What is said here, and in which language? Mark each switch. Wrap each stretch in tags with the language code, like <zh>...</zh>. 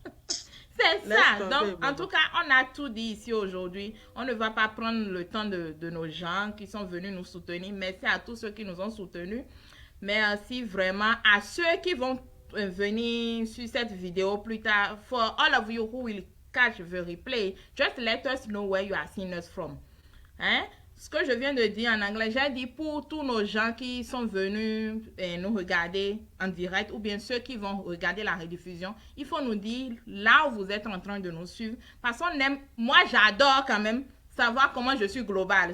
<fr>C'est Laisse ça. tomber, Donc, en maman. tout cas, on a tout dit ici aujourd'hui. On ne va pas prendre le temps de nos gens qui sont venus nous soutenir. Merci à tous ceux qui nous ont soutenus. Merci vraiment à ceux qui vont venir sur cette vidéo plus tard.</fr> <en>For all of you who will catch the replay, just let us know where you are seeing us from. Hein?</en> <fr>Ce que je viens de dire en anglais, j'ai dit pour tous nos gens qui sont venus nous regarder en direct ou bien ceux qui vont regarder la rediffusion, il faut nous dire là où vous êtes en train de nous suivre. Parce qu'on aime, moi j'adore quand même savoir comment je suis global.</fr>